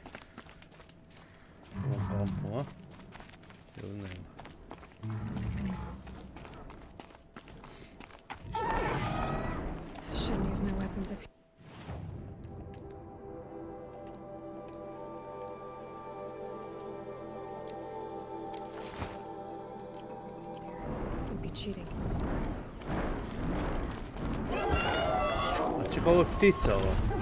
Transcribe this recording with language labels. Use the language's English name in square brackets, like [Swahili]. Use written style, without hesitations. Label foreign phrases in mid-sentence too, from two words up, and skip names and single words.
[Croatian] Imam lampu, a? Ili nema? [English] Shouldn't use my weapons up here. Would be cheating. [Croatian] Čekaj, ovo je ptica ovo.